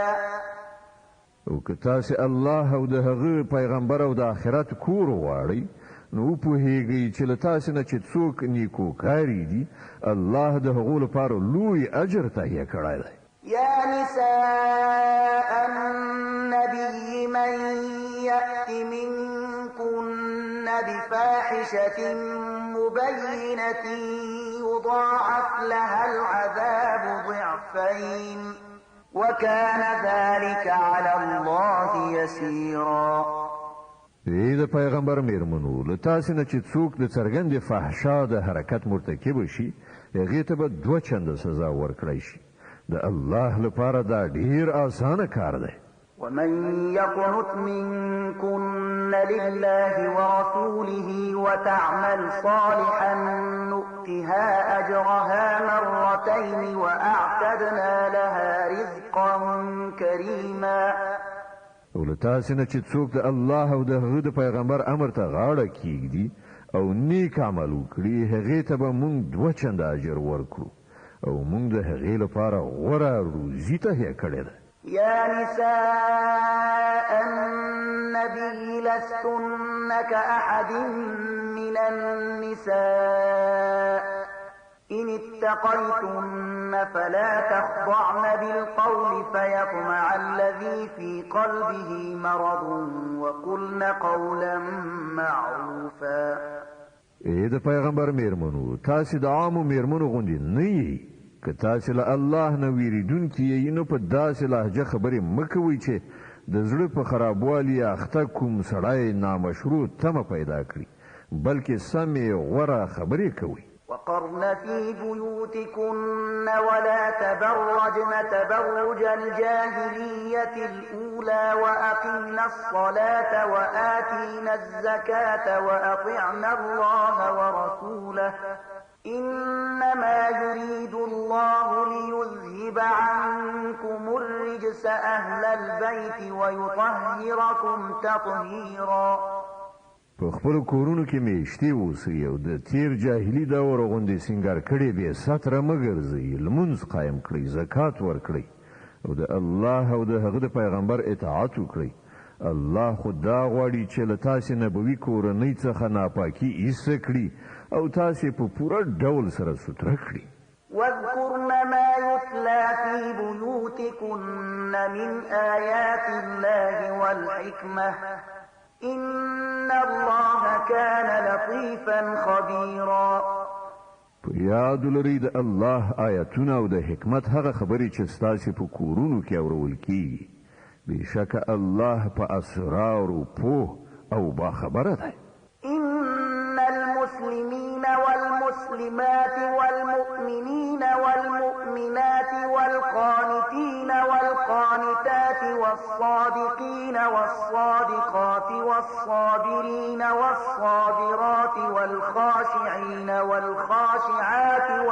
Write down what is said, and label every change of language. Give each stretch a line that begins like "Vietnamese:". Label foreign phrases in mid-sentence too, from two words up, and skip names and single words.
Pashto: او که تاسې الله او د هغه پیغمبر او د آخرت کور غواړئ نو پوهیږئ چې له تاسې نه چې څوک نیکوکاري دي الله د هغو لپاره لوی اجر تهیه کړی دی.
Arabic: يا نساء النبي من يأت منكن بفاحشة مبينة يضاعف لها العذاب ضعفين وكان ذلك على الله يسيرا.
Pashto: ای د پیغمبر میرمنو له تاسې نه چې څوک د څرګندې فحشا د حرکت مرتکب شي هغې ته به 2 چنده سزا ورکړی شي. د الله لپاره دا ډیر آسانه کار دی.
Arabic: ومن يقنت منكن لله ورسوله وتعمل صالحا نؤتها أجرها مرتين وأعتدنا لها رزقا كريما.
Pashto: ولتاسې نه چې څوک د الله او د هغه د پیغمبر امر ته غاړه کیږدي او نیک عمل وکړي هغې ته به موږ 2 چنده اجر ورکړو او موږ د هغې لپاره غوره روزي تهیه کړې ده.
Arabic: يا نساء النبي لستن كأحد من النساء إن اتقيتن فلا تخضعن بالقول فيطمع الذي في قلبه مرض وقلن قولا معروفا.
Pashto: اې د پیغمبر میرمنو تاسې د عامو میرمنو غوندې نه یې که تاسې له الله نه ویریدونکي یې نو په داسې لهجه خبرې مه کوئ چې د زړه په خرابوالي اخته کوم سړی نامشروع تمه پیدا کړي بلکې سمې غوره خبرې کوئ.
Arabic: وقرن في بيوتكن ولا تبرجن تبرج الجاهلية الأولى وأقمنا الصلاة وآتينا الزكاة وأطعنا الله ورسوله إنما يريد الله ليذهب عنكم الرجس أهل البيت ويطهركم تطهيرا.
Pashto: په خپل کورونو کې میشتي اوسئ او د تیر جاهلي دور غوندې سینګار کړي بې ستره مه ګرځئ لمونځ قایم کړئ زکات ورکړئ او د الله او د هغه د پیغمبر اطاعت وکړئ. الله خو دا غواړي چې له تاسې نبوي کورنۍ څخه ناپاکي ایسته کړي او تاسې په پوره ډول سره ستره کړي.
Arabic: واذكرن ما يتلى في بيوتكن من آيات الله والحكمة إن الله كان لطيفا خبيرا.
Pashto: په یاد لرئ د الله آیاتونه او د حکمت هغه خبرې چې ستاسې په کورونو کې اورول کیږي بېشکه الله په اسرارو پوه او باخبره دی.
Arabic: إن المسلمين والمسلمات والمؤمنين والمؤمنات والقانتين والقانتات والصادقين والصادقات والصابرين والصابرات والخاشعين والخاشعات